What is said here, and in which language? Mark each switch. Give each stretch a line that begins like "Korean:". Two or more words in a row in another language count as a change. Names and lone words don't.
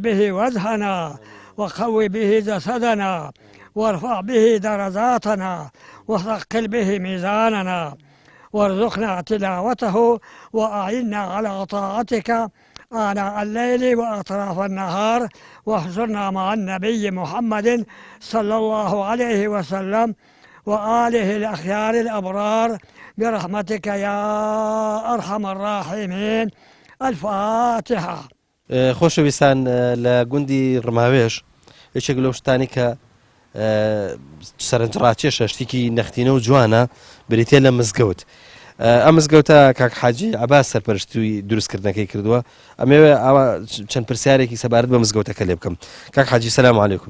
Arabic: به وجهنا وقوي به جسدنا وارفع به درجاتنا وثقل به ميزاننا وارزقنا تلاوته وأعنا على طاعتك آناء الليل وأطراف النهار واحشرنا مع النبي محمد صلى الله عليه وسلم وآله الأخيار الأبرار برحمتك يا أرحم الراحمين الفاتحة
Central Kurdish: خۆشەویستان لە گوندی ڕماوێژ یەکێک لەو شتانی کە سەرنجڕاکێشە شتێکی نەختینە و جوانە بریتێ لە مزگەوت ئەم مزگەوتە کاک حاجی عەباس سەرپەرشتووی دروستکردنەکەی کردووە ئەمەوێ ئەوە چەند پرسیارێکی سەبارەت بە مزگەوتەکە لێ بکەم کاک حاجی
Arabic: سەلام عەلەیکوم